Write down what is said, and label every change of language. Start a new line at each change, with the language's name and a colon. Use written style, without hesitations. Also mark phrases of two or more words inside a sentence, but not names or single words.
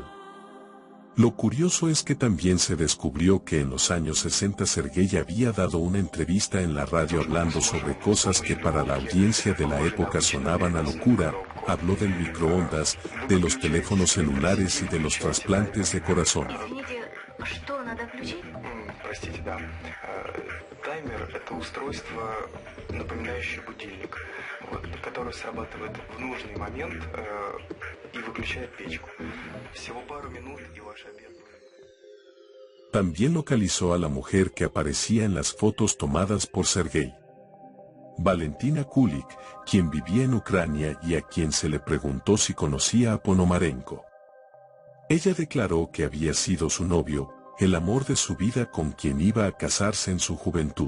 Spanish: Lo curioso es que también se descubrió que en los años 60 Sergei había dado una entrevista en la radio hablando sobre cosas que para la audiencia de la época sonaban a locura. Habló del microondas, de los teléfonos celulares y de los trasplantes de corazón.
Russian: Простите, да. Таймер — это устройство, напоминающее будильник, который срабатывает в нужный момент и выключает печку. Всего пару минут и ваш обед.
Spanish: También localizó a la mujer que aparecía en las fotos tomadas por Sergei. Valentina Kulik, quien vivía en Ucrania y a quien se le preguntó si conocía a Ponomarenko. Ella declaró que había sido su novio, el amor de su vida con quien iba a casarse en su juventud.